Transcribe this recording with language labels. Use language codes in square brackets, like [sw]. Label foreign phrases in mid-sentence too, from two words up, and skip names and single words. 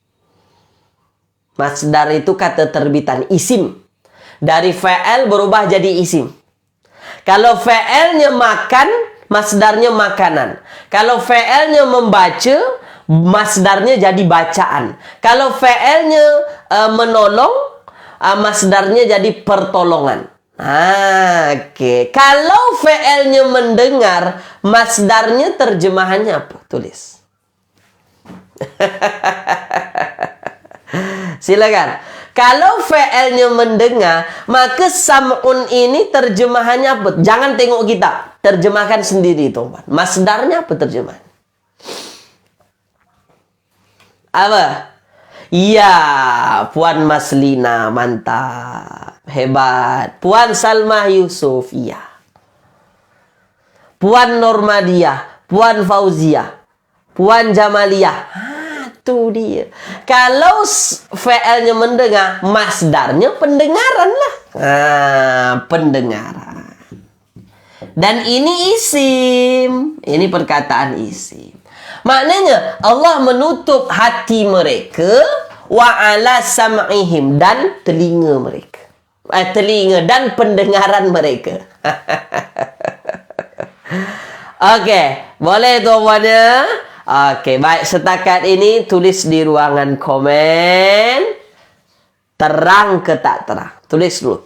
[ms] Masdar itu kata terbitan. Isim. Dari fa'al berubah jadi isim. Kalau fa'alnya makan, masdarnya makanan. Kalau fa'alnya membaca, masdarnya jadi bacaan. Kalau fa'alnya menolong, masdarnya jadi pertolongan. Oke. Kalau fa'alnya mendengar, masdarnya terjemahannya apa? Tulis. Silakan. Kalau fa'alnya mendengar, maka sam'un ini terjemahannya apa? Jangan tengok kita. Terjemahkan sendiri, teman. Masdarnya apa terjemahan? Apa? Iya, Puan Maslina, mantap. Hebat. Puan Salma Yusuf, iya. Puan Normadiah, Puan Fauzia, Puan Jamaliah. Itu dia. Kalau fa'alnya mendengar, masdarnya pendengaran lah. Pendengaran. Dan ini isim. Ini perkataan isim. Maknanya Allah menutup hati mereka [ar] وعلى سمعهم, [ms] dan telinga mereka. Telinga dan pendengaran mereka. Okey, boleh tuan-tuan ya? Okey, baik, setakat ini tulis di ruangan komen. Terang ke tak terang? Tulis dulu.